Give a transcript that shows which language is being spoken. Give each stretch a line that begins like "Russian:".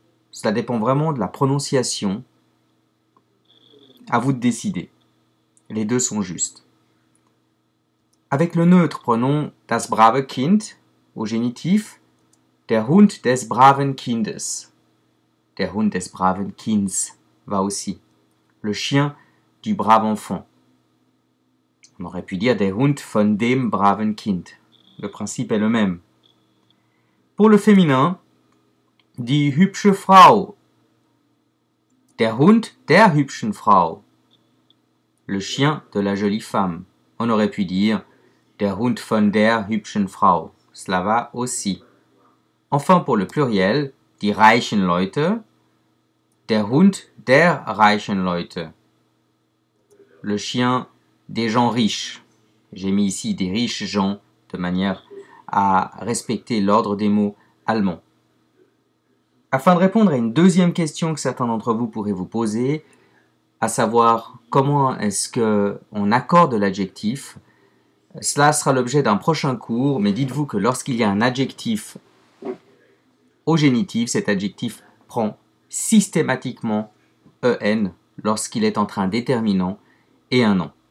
French: Cela dépend vraiment de la prononciation. À vous de décider. Les deux sont justes. Avec le neutre, prenons
German: das brave Kind
French: au génitif,
German: der Hund des braven Kindes. Der Hund des braven Kinds
French: va aussi. Le chien du brave enfant. On aurait pu dire
German: der Hund von dem braven Kind.
French: Le principe est le même. Pour le féminin,
German: die hübsche Frau. Der Hund der hübschen Frau.
French: Le chien de la jolie femme. On aurait pu dire
German: der Hund von der hübschen Frau.
French: Cela va aussi. Enfin, pour le pluriel,
German: die reichen Leute. Der Hund der reichen Leute.
French: Le chien des gens riches. J'ai mis ici des riches gens de manière à respecter l'ordre des mots allemands. Afin de répondre à une deuxième question que certains d'entre vous pourraient vous poser, à savoir comment est-ce qu'on accorde l'adjectif, cela sera l'objet d'un prochain cours, mais dites-vous que lorsqu'il y a un adjectif au génitif, cet adjectif prend systématiquement EN lorsqu'il est entre un déterminant et un nom.